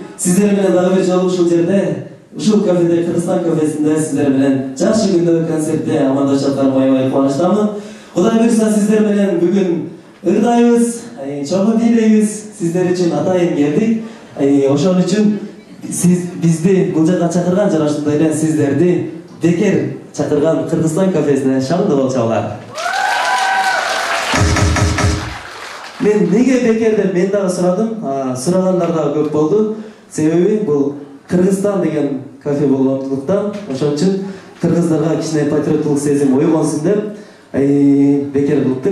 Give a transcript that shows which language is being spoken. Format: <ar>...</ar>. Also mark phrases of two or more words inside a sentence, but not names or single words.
<ky>Сиздер менен дагы бир жолу ушул жерде, ушул кафеде, Кыргызстан кафесинде сиздер менен жакшы күндө концертте амандашып аябай кубанычтамын. Кудай буйрса сиздер менен бүгүн ырдайбыз, чогуу бийлейбиз. Сиздер үчүн атайын келдик. Ошон үчүн сиз бизди бу жака чакырган жана ошондой эле сиздерди бекер чакырган Кыргызстан кафесине шаңды болчуңар. Мен неге бекер деп мен дагы сурадым. Сурагандар да көп болду. Себеби бул Кыргызстан деген кафе болгондуктан, ошон үчүн кыргыздарга кичине патриоттук сезим ойгонсун деп бекер кылыптыр.</ky>